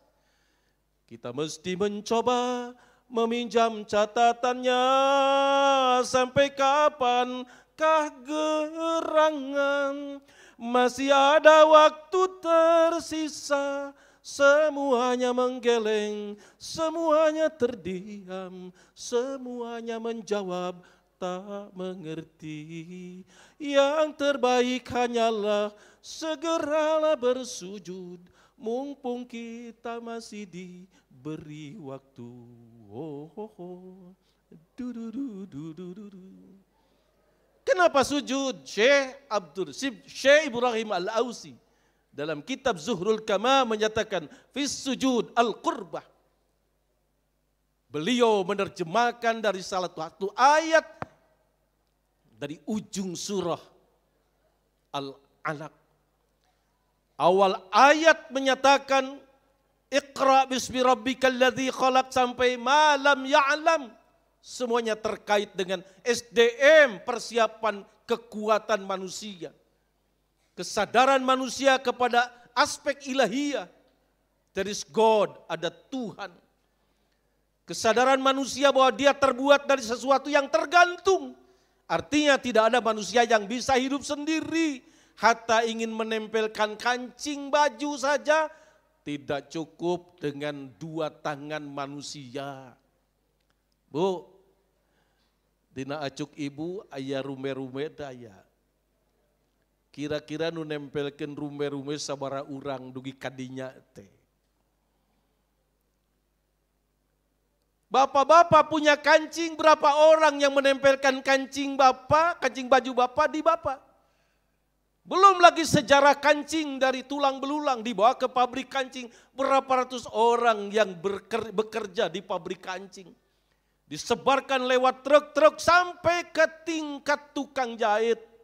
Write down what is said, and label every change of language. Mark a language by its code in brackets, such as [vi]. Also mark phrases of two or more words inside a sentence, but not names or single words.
[id] Kita mesti mencoba meminjam catatannya, sampai kapankah gerangan, masih ada waktu tersisa, semuanya menggeleng, semuanya terdiam, semuanya menjawab tak mengerti. Yang terbaik hanyalah segeralah bersujud, mumpung kita masih diberi waktu. Oh, oh, oh. Du, du, du, du, du, du, du. Kenapa sujud? Syekh Ibrahim Al-Ausi dalam kitab Zuhrul Kama menyatakan [ar] في السجود القربة. [id] Beliau menerjemahkan dari salah satu ayat dari ujung surah Al-Alaq. Awal ayat menyatakan [ar] اقرأ باسم ربك الذي خلق [id] sampai [ar] ما لم يعلم. [id] Semuanya terkait dengan SDM, persiapan kekuatan manusia. Kesadaran manusia kepada aspek ilahiyah. [en] There is God, [id] ada Tuhan. Kesadaran manusia bahwa dia terbuat dari sesuatu yang tergantung. Artinya tidak ada manusia yang bisa hidup sendiri. Hatta ingin menempelkan kancing baju saja tidak cukup dengan dua tangan manusia. Bu, [su] dina acuk ibu aya rume-rume daya. Kira-kira nu nempelkeun rume-rume sabara urang dugi kadinya teh. [id] Bapak-bapak punya kancing, berapa orang yang menempelkan kancing bapak, kancing baju bapak di bapak. Belum lagi sejarah kancing dari tulang belulang dibawa ke pabrik kancing. Berapa ratus orang yang bekerja di pabrik kancing. Disebarkan lewat truk-truk sampai ke tingkat tukang jahit.